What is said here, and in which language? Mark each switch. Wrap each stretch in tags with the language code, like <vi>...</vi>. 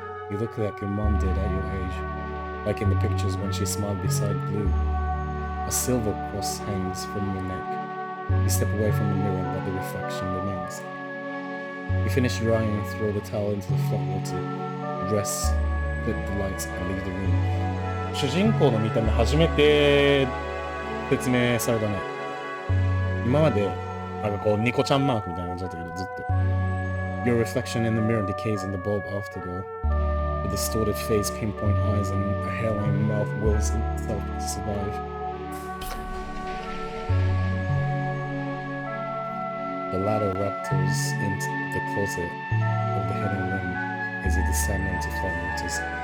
<en>You look like your mom did at your age, like in the pictures when she smiled beside Blue. A silver cross hangs from your neck. You step away from the mirror, but the reflection remains. You finish drying and throw the towel into the hot water, dress, flip the lights, and leave the room.</en> <ja>主人公の見た目初めて説明されたね。今までなんかこうニコちゃんマークみたいな感じだったけどずっと。</ja> <en>Your reflection in the mirror decays in the bulb afterglow. With distorted face, pinpoint eyes, and a hairline mouth wills itself to survive. The ladder raptors into the closet of the hidden room as you descend into flat waters.</en>